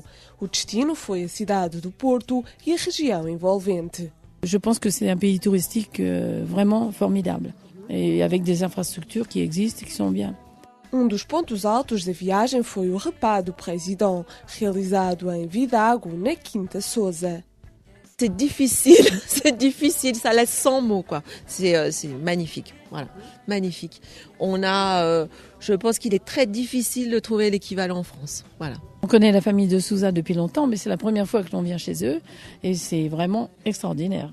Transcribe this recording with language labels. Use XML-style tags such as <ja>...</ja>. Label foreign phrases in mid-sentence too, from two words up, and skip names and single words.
<pt>O destino foi a cidade do Porto e a região envolvente.</pt> <fr>Je pense que c'est un pays touristique vraiment formidable et avec des infrastructures qui existent et qui sont bien.</fr> <pt>Dos pontos altos da viagem foi o repas do Président, realizado em Vidago, na Quinta Sousa.</pt> <fr>C'est difficile, ça laisse sans mots, quoi. C'est magnifique, voilà, magnifique. Je pense qu'il est très difficile de trouver l'équivalent en France, voilà. On connaît la famille de Sousa depuis longtemps, mais c'est la première fois que l'on vient chez eux et c'est vraiment extraordinaire.</fr>